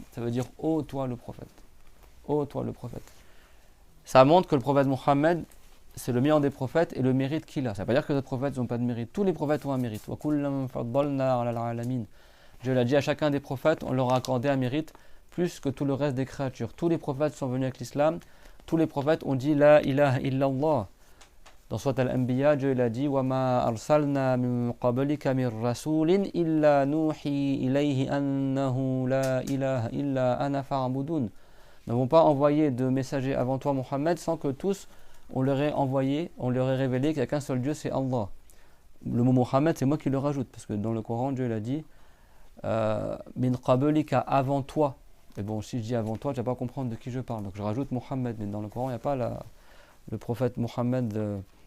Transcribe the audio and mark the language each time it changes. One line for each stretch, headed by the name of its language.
French: Ça veut dire ô toi le prophète. Ô toi le prophète. Ça montre que le prophète Mohammed, c'est le meilleur des prophètes et le mérite qu'il a. Ça ne veut pas dire que les autres prophètes n'ont pas de mérite. Tous les prophètes ont un mérite. Dieu l'a dit à chacun des prophètes, on leur a accordé un mérite plus que tout le reste des créatures. Tous les prophètes sont venus avec l'islam. Tous les prophètes ont dit La ilaha illallah. Dans Surat Al-Anbiya, Dieu il a dit
Arabic: وَمَا أَرْسَلْنَا مِن قَبْلِكَ مِن رَّسُولٍ إِلَّا نُوحِي إِلَيْهِ أَنَّهُ لَا إِلَهَ إِلَّا أَنَا فَاعْبُدُونِ.
French: Nous n'avons pas envoyé de messagers avant toi, Mohammed, sans que tous, on leur ait envoyé, on leur ait révélé qu'il n'y a qu'un seul Dieu, c'est Allah. Le mot Mohammed, c'est moi qui le rajoute, parce que dans le Coran, Dieu l'a dit min qablika, avant toi. Et bon, si je dis avant toi, tu vas pas comprendre de qui je parle. Donc je rajoute Mohammed, mais dans le Coran, il n'y a pas le prophète Mohammed.